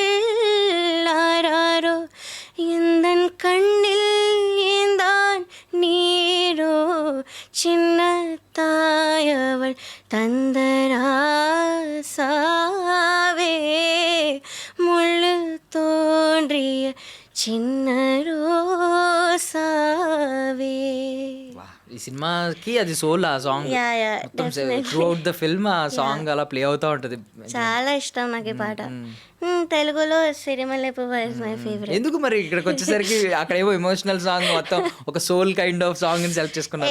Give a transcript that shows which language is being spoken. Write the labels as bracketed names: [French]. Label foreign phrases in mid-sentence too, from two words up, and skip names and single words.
[Tamil] ஆராரோ எந்தன் கண்ணில் ஏந்தான் நீரோ சின்ன தாயவள் தந்தராசாவே முள்ளு தோன்றிய சின்ன ரோசாவே. [Telugu] ఈ సినిమాకి అది సోల్ ఆ సాంగ్, మొత్తం [English] throughout the film [Telugu] ఆ సాంగ్ అలా ప్లే అవుతూ ఉంటుంది. చాలా ఇష్టం నాకు ఈ పాట. తెలుగులో సిరిమల్లె పువ్వ [English] is my favourite. [Telugu] ఎందుకు మరి ఇక్కడికి వచ్చేసరికి అక్కడ ఏవో [English] emotional song [Telugu] మొత్తం ఒక [English] soul kind of song [Telugu] ని సెలెక్ట్ చేసుకున్నారు?